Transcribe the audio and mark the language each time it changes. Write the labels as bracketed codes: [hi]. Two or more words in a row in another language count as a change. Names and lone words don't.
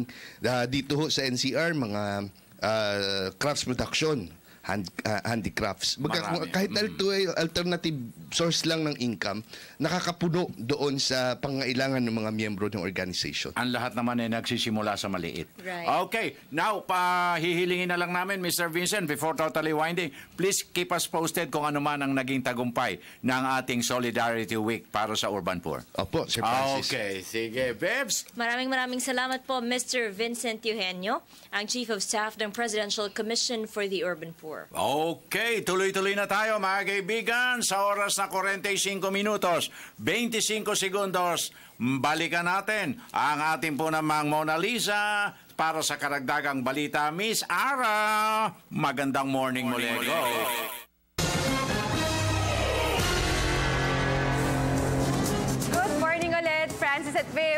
[tl] Dito ho sa NCR, mga [en] crafts production, [tl] handicrafts. Kahit ito ay [en] alternative source [tl] lang ng income, nakakapuno doon sa pangailangan ng mga miyembro ng organization. Ang lahat naman ay nagsisimula sa maliit. Right. [en] Okay, now [tl] hihilingin na lang namin, Mr. Vincent, [en] before totally winding, please keep us posted [tl] kung ano man ang naging tagumpay ng ating Solidarity Week para sa Urban Poor. Opo, Sir Francis. Okay, sige, Bebs. Maraming salamat po, Mr. Vincent Eugenio, ang [en] Chief of Staff [tl] ng Presidential Commission for the Urban Poor. Okay, tuloy-tuloy na tayo mga kaibigan sa oras na 45 minutos, 25 segundos. Balikan natin ang ating po namang Mona Lisa para sa karagdagang balita. Miss Ara, magandang morning muli. Go. [en] Good morning [tl] ulit, Francis at Viv.